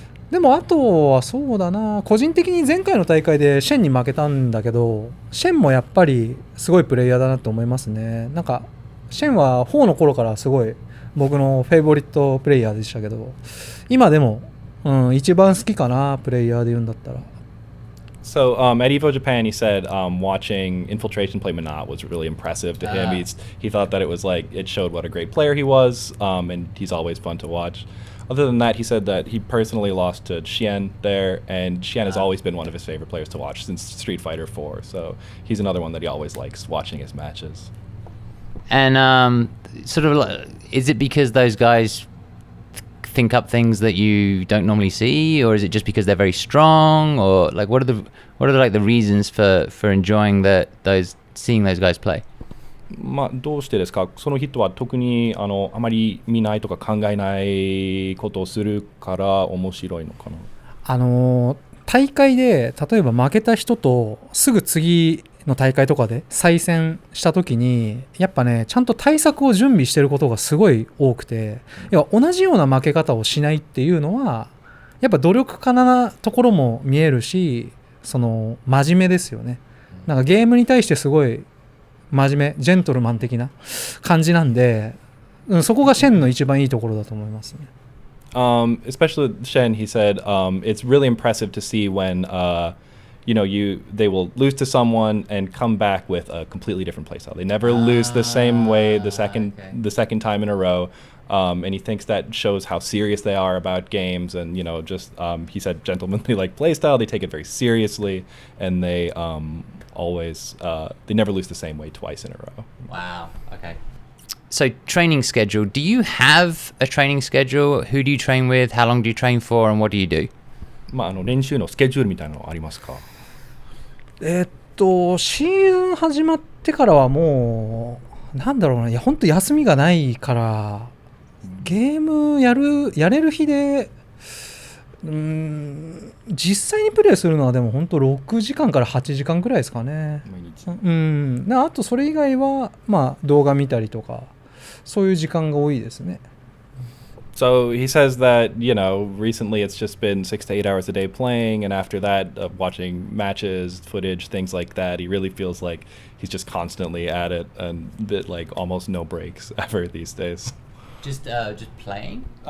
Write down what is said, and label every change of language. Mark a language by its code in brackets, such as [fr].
[ja] でもあとはそうだな、個人的に前回の大会でシェンに負けたんだけど、シェンもやっぱりすごいプレイヤーだなと思いますね。なんかシェンは4の頃からすごい僕のフェイボリットプレイヤーでしたけど、今でも、一番好きかな、プレイヤーで言うんだったら。 [en] So at EVO Japan, he said watching Infiltration play Monat was really impressive to him. He thought that it was like it showed what a great player he was, and he's always fun to watch. Other than that, he said that he personally lost to Xian there, and Xian has always been one of his favorite players to watch since Street Fighter 4. So he's another one that he always likes watching his matches. And sort of, is it because those guys think up things that you don't normally see, or is it just because they're very strong, or like what are like the reasons for enjoying seeing those guys play? [ja] まあどうしてですか？その人は特にあまり見ないとか考えないことをするから面白いのかな。大会で例えば負けた人とすぐ次の大会とかで再戦した時にやっぱね、ちゃんと対策を準備してることがすごい多くて、要は同じような負け方をしないっていうのはやっぱ努力家なところも見えるし、その真面目ですよね。なんかゲームに対してすごい真面目、ジェントルマン的な感じなんで、そこがシェンの一番いいところだと思いますね。 [en] Especially with Shen, he said it's really impressive to see when they will lose to someone and come back with a completely different playstyle. They never lose the same way the second time in a row. And he thinks that shows how serious they are about games, and he said gentlemanly like playstyle. They take it very seriously, and they always they never lose the same way twice in a row. Wow. Okay. So training schedule. Do you have a training schedule? Who do you train with? How long do you train for? And what do you do? [ja] 練習のスケジュールみたいなのありますか？シーズン始まってからはもうなんだろうな、いや本当休みがないからゲームやれる日で実際にプレイするのはでも本当6時間から8時間くらいですかね。あとそれ以外は動画見たりとかそういう時間が多いですね。 [en] So he says that, recently it's just been 6 to 8 hours a day playing, and after that, watching matches, footage, things like that. He really feels like he's just constantly at it, and like almost no breaks ever these days. Just playing?